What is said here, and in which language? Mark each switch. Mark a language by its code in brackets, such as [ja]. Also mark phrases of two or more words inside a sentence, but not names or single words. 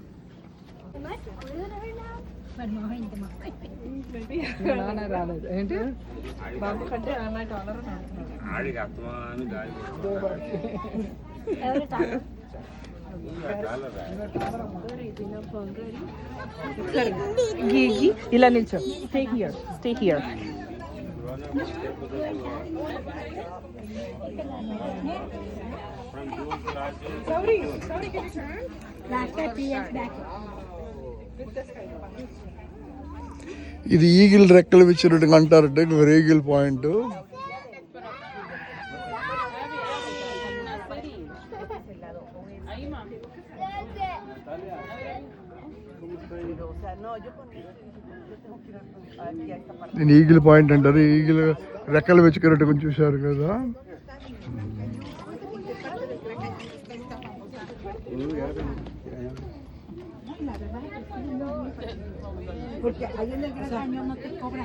[te] రాలేదు ఏంటి బాబు కంటే ఇలా నిల్చో. [en] Stay here. Sorry, can you turn? Last 3 years back. [te] ఇది ఈగిల్ రెక్కలు విచ్చినట్టుగా అంటారట. ఈగిల్ పాయింట్. నేను ఈగిల్ పాయింట్ అంటారు. ఈగిల్ రెక్కలు వెచ్చుకున్నట్టుగా చూశారు కదా. [es] Porque ahí en el gran cañón no te cobran.